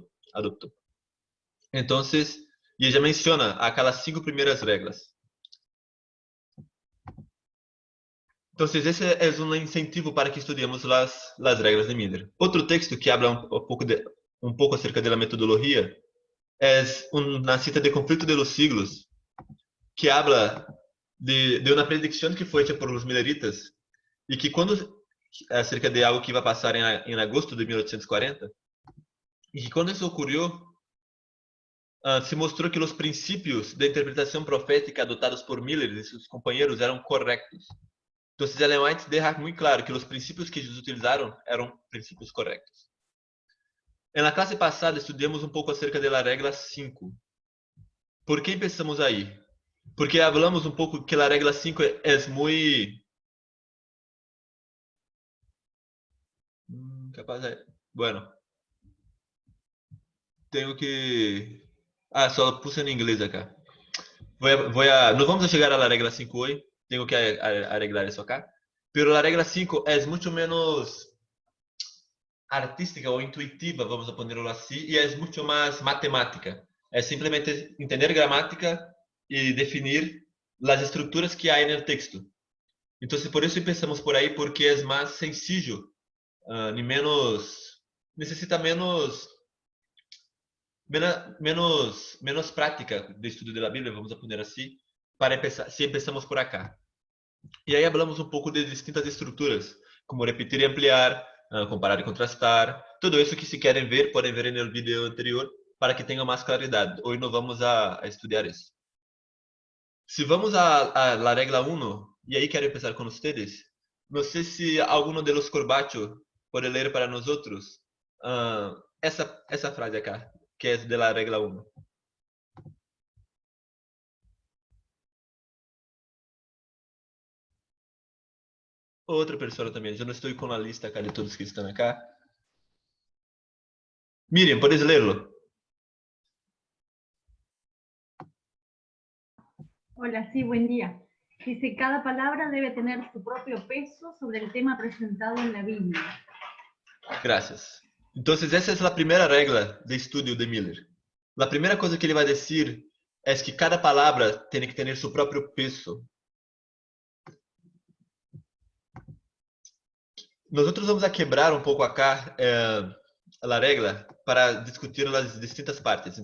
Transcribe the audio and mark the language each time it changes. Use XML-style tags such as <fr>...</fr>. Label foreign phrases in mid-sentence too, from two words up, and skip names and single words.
<pt>Então, e ela menciona aquelas 5 primeiras regras. Então, esse é um incentivo para que estudemos as regras de Miller. Outro texto que habla um pouco acerca da metodologia é uma cita de Conflito de los Siglos, que habla de uma predição que foi feita por os milleritas e que quando acerca de algo que vai passar em agosto de 1840, e que quando isso ocorreu, se mostrou que os princípios de interpretação profética adotados por Miller e seus companheiros eram corretos. Então, ela vai deixar muito claro que os princípios que eles utilizaram eram princípios corretos. Na classe passada, estudamos um pouco acerca da regra 5. Por que pensamos aí? Porque falamos um pouco que a regra 5 é muito...</pt> <es>pasa. Bueno,</es> <pt>tenho que... só puse em inglês acá. Não vamos chegar à regra 5 hoje. Tenho que arreglar isso acá. Pero a regra 5 é muito menos artística ou intuitiva,</pt> <es>vamos a ponerlo</es> <pt>assim, e é muito mais matemática. É simplesmente entender gramática e definir as estruturas que há no texto. Então, por isso pensamos por aí, porque é mais sencillo, e menos necessita menos prática de estudo da Bíblia,</pt> <es>vamos a poner</es> <pt>assim,</pt> <es>para empezar,</es> <pt>se</pt> <es>empezamos por acá.</es> <pt>E aí falamos um pouco de distintas estruturas, como repetir e ampliar, comparar e contrastar. Tudo isso que se querem ver, podem ver no vídeo anterior, para que tenham mais claridade. Hoje não vamos a estudar isso.</pt> <es>Se vamos a la regla 1,</es> <pt>e aí quero começar com vocês, não sei se</pt> <es>alguno de los</es> <pt>Corbacho pode ler para nós outros essa frase acá, que é</pt> <es>de la regla</es> <pt>1. Outra pessoa também, eu não estou com a lista acá de todos que estão acá. Miriam, podes lerlo?</pt> <es>Hola, sí, buen día. Dice, cada palabra debe tener su propio peso sobre el tema presentado en la Biblia. Gracias. Entonces,</es> <pt>essa é a primeira regra de estudo de Miller. A primeira coisa que ele vai dizer é que cada palavra tem que ter seu próprio peso. Nós vamos a quebrar um pouco acá a regra para discutir as distintas partes.</pt>